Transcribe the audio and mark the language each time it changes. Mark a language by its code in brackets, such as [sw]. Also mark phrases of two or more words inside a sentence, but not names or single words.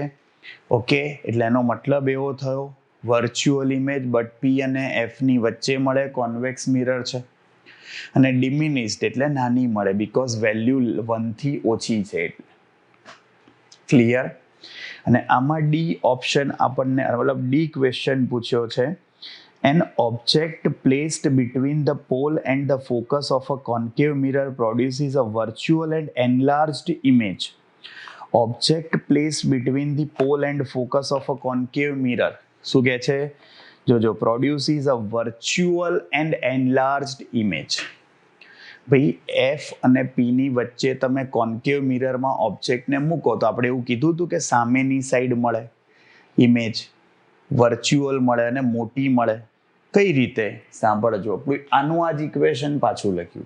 [gu] ઓકે, એટલે એનો મતલબ એવો થયો [en] virtual image [gu] બટ p અને f ની વચ્ચે મળે, [en] convex mirror [gu] છે, અને ડિમિનિશ્ડ એટલે નાની મળે, [en] because value [gu] 1 થી ઓછી છે. ક્લિયર? અને આમાં ડી ઓપ્શન આપણને, મતલબ ડી ક્વેશ્ચન પૂછ્યો છે. [en] An object placed between the pole and the focus of a concave mirror produces a virtual and enlarged image. Object placed between the pole and focus of a concave mirror. [gu] શું કહે છે? જોજો, [en] produces a virtual and enlarged image. [gu] ભાઈ એફ અને પી ની વચ્ચે તમે કોન્કેવ મિરરમાં ઓબ્જેક્ટને મૂકો તો આપણે એવું કીધું હતું કે સામેની સાઈડ મળે ઇમેજ, વર્ચ્યુઅલ મળે અને મોટી મળે. કઈ રીતે? સાંભળજો, આનું આ જ ઇક્વેશન પાછું લખ્યું.